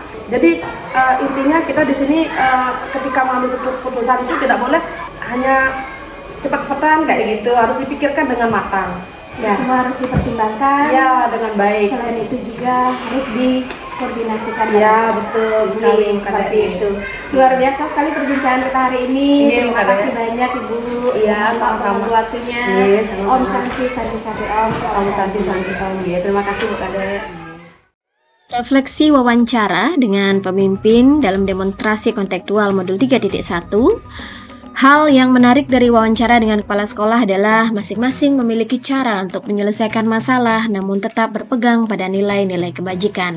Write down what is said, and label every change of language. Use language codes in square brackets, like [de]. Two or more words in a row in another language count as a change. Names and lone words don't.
[id] Jadi intinya kita di sini ketika mengambil suatu keputusan itu tidak boleh hanya cepat-cepatan kayak gitu, harus dipikirkan dengan matang. Semua harus dipertimbangkan. Dengan baik. Selain itu juga harus dikoordinasikan. Betul sekali. Seperti itu. Luar biasa sekali perbincangan kita hari ini. Terima kasih banyak Ibu. Sama-sama waktunya. [sa] Om Santi Santi Santi Om. Om Santi Santi Om. [id] Terima kasih Bu Kade. Refleksi wawancara dengan pemimpin dalam demonstrasi kontekstual modul 3.1. Hal yang menarik dari wawancara dengan kepala sekolah adalah masing-masing memiliki cara untuk menyelesaikan masalah namun tetap berpegang pada nilai-nilai kebajikan.